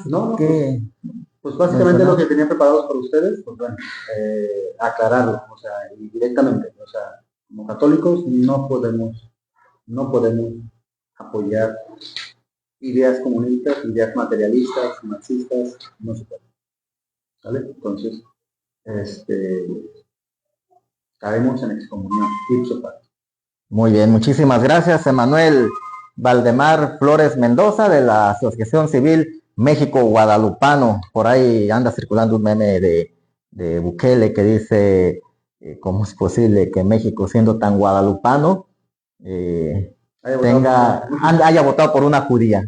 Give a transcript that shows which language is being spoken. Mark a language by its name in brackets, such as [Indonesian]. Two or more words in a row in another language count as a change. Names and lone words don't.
[Spanish] Pues básicamente lo que tenía preparados para ustedes, pues bueno, aclararlo, o sea, y directamente, o sea, como católicos no podemos apoyar ideas comunistas, ideas materialistas, marxistas, no se puede. ¿Vale? Entonces, caemos en excomunión, [Latin] ipso facto. [Spanish] Muy bien, muchísimas gracias, Emanuel Valdemar Flores Mendoza, de la Asociación Civil México Guadalupano. Por ahí anda circulando un meme de Bukele que dice, ¿cómo es posible que México, siendo tan guadalupano, haya votado por una judía?